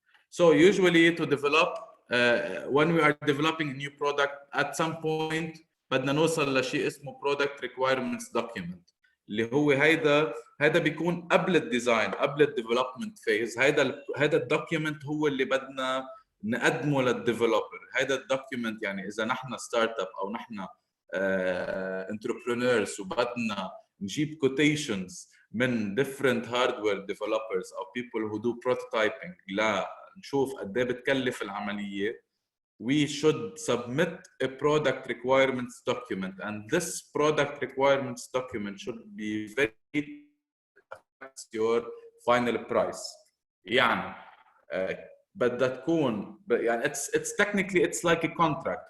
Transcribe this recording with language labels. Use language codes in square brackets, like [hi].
[en] So usually to develop when we are developing a new product at some point [ar] بدنا نوصل لشيء اسمه [en] product requirements document [ar] اللي هو هيدا بيكون قبل الديزاين، قبل الديفلوبمنت فيز. هيدا الدوكيومنت هو اللي بدنا نقدمه للديفلوبر. هيدا الدوكيومنت يعني اذا نحن ستارت اب او نحن انتربرونورز وبدنا نجيب quotations من different hardware developers او [en] people who do prototyping [ar] لا نشوف قد ايه بتكلف العمليه. [en] We should submit a product requirements document, and this product requirements document should be very affects your final price. يعني [ar] بدها تكون [en] يعني it's technically it's like a contract.